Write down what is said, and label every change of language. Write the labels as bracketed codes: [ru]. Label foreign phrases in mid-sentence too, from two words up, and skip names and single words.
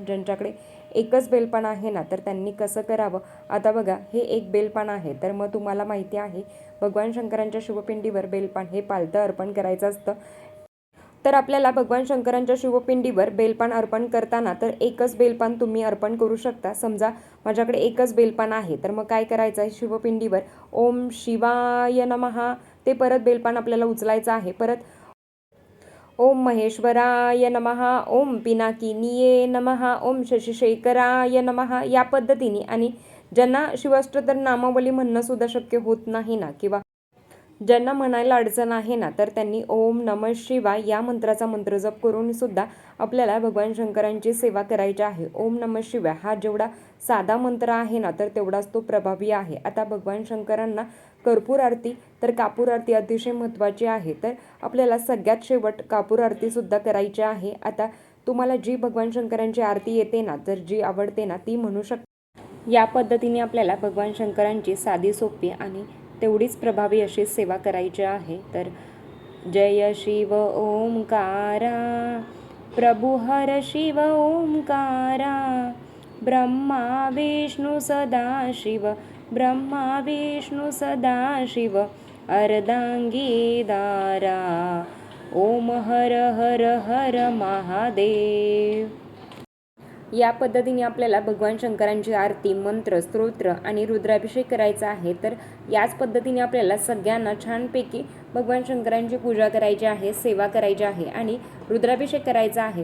[mr] ज्यांच्याकडे एकच बेलपान आहे ना तर त्यांनी कसं करावं, आता बघा हे 1 बेलपान आहे तर मग तुम्हाला माहिती आहे भगवान शंकरांच्या शिवपिंडीवर बेलपान हे पालतं अर्पण करायचं असतं. तर आपल्याला भगवान शंकरांच्या शिवपिंडीवर बेलपान अर्पण करताना तर एकच बेलपान तुम्ही अर्पण करू शकता. समजा माझ्याकडे एकच बेलपान आहे, तर मग काय करायचं आहे, शिवपिंडीवर [sa] ओम शिवाय नमः [mr] ते परत बेलपान आपल्याला उचलायचं आहे. [sa] परत ओम महेश्वराय नमः, ओम पिनाकिनीये नमः, ओम शशिशेखराय नमः [mr] या पद्धतीने. आणि ज्यांना शिवाष्टोत्तर नामावली म्हणणं सुद्धा शक्य होत नाही ना, किंवा ज्यांना म्हणायला अडचण आहे ना, तर त्यांनी [sa] ओम नमः शिवाय [mr] या मंत्राचा मंत्रजप करून सुद्धा आपल्याला भगवान शंकरांची सेवा करायची आहे. [sa] ओम नमः शिवाय [mr] हा जेवढा साधा मंत्र आहे ना, तर तेवढाच तो प्रभावी आहे. आता भगवान शंकरांना कर्पूर आरती तर कापूर आरती अतिशय महत्त्वाची आहे. तर आपल्याला सगळ्यात शेवट कापूर आरती सुद्धा करायची आहे. आता तुम्हाला जी भगवान शंकरांची आरती येते ना, तर जी आवडते ना, ती म्हणू शकता. या पद्धतीने आपल्याला भगवान शंकरांची साधी सोपी आणि तेवढीच प्रभावी अशी सेवा करायची आहे. [hi] तर जय शिव ओंकारा, प्रभु हर शिव ओंकारा, ब्रह्मा विष्णू सदाशिव, ब्रह्मा विष्णू सदाशिव, अर्धांगी दारा, ओम हर हर हर महादेव. [mr] या पद्धतीने आपल्याला भगवान शंकरांची आरती, मंत्र, स्तोत्र आणि रुद्राभिषेक करायचा आहे. तर याच पद्धतीने आपल्याला सगळ्यांना छानपैकी भगवान शंकरांची पूजा करायची आहे, सेवा करायची आहे आणि रुद्राभिषेक करायचा आहे.